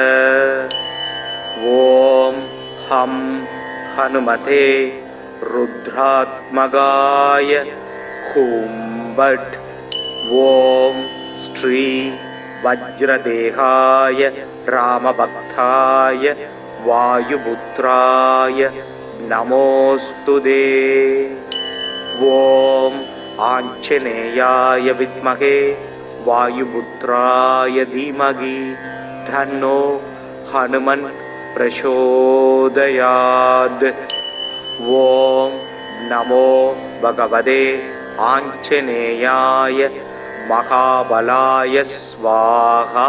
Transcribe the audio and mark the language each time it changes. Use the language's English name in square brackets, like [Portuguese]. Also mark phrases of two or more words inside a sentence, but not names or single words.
[Sanskrit] ॐ हं हनुमते रुद्रात्मगाय हुं बट् ॐ श्री वज्रदेहाय रामभक्ताय वायुपुत्राय நமோஸ்துதே. ॐ आञ्जनेयाय विद्महे वायुपुत्राय धीमहि तन्नो हनुमान् प्रचोदयात्. ॐ नमो भगवते आञ्जनेयाय महाबलाय स्वाहा.